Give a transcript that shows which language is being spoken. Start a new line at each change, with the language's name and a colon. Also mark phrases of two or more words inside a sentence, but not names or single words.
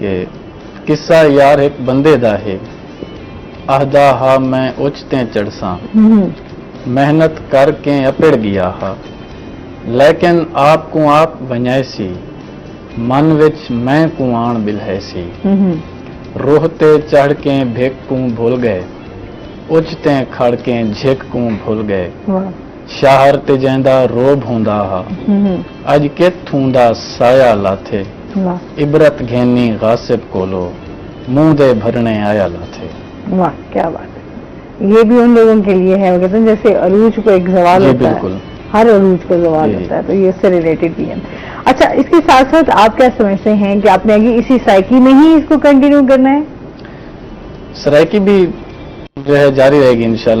Saraiki: یہ قصہ یار ایک بندے دا ہے، آہدا ہا میں اچتے چڑھسا، محنت کرکے اپڑ گیا ہا، لیکن آپ کو آپ بنیسی، من وچ میں کوآݨ بلہیسی، روہتے چڑھ کے بھیک کو بھول گئے، اچتے کھڑ کے جھک کو بھول گئے, شاہر تے جیندا روب ہوندا ہا اج کتھوں دا سایہ لاتھے واہ عبرت گھینی غاصب کولو منہ دے بھرنے آیا لاتھے.
Urdu: واہ کیا بات ہے. یہ بھی ان لوگوں کے لیے ہے وہ کہتے ہیں جیسے عروج کو ایک زوال جی ہوتا بالکل. ہے, ہر عروج کو زوال جی. ہوتا ہے, تو یہ اس سے ریلیٹڈ بھی ہے. اچھا اس کے ساتھ ساتھ آپ کیا سمجھتے ہیں کہ آپ نے آگے اسی سائیکی میں ہی اس کو کنٹینیو کرنا ہے؟ سرائکی بھی جو ہے جاری رہے گی انشاءاللہ.